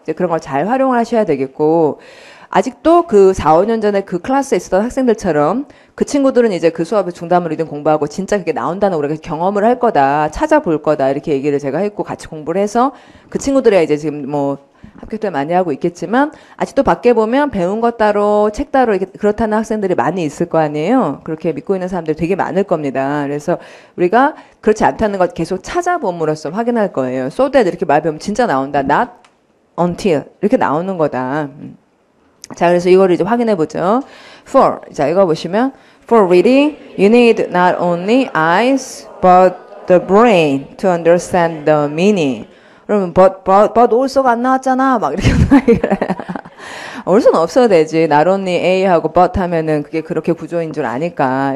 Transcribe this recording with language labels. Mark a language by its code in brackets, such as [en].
[ko] 이제 그런 걸 잘 활용을 하셔야 되겠고 아직도 그 4, 5년 전에 그 클래스에 있었던 학생들처럼 그 친구들은 이제 그 수업에 중단문 리딩 공부하고 진짜 그게 나온다는 우리가 경험을 할 거다, 찾아볼 거다 이렇게 얘기를 제가 했고 같이 공부를 해서 그 친구들이 이제 지금 뭐 합격 때 많이 하고 있겠지만 아직도 밖에 보면 배운 것 따로 책 따로 이렇게 그렇다는 학생들이 많이 있을 거 아니에요. 그렇게 믿고 있는 사람들이 되게 많을 겁니다. 그래서 우리가 그렇지 않다는 걸 계속 찾아봄으로써 확인할 거예요. so that 이렇게 말 배우면 진짜 나온다. not until 이렇게 나오는 거다. 자, 그래서 이거를 이제 확인해 보죠. [en] For, [ko] 자, 이거 보시면 [en] For reading, you need not only eyes, but the brain to understand the meaning. [ko] 그러면 but also가 안 나왔잖아. 막 이렇게 also는 없어도 되지. not only A하고 but 하면은 그게 그렇게 구조인 줄 아니까.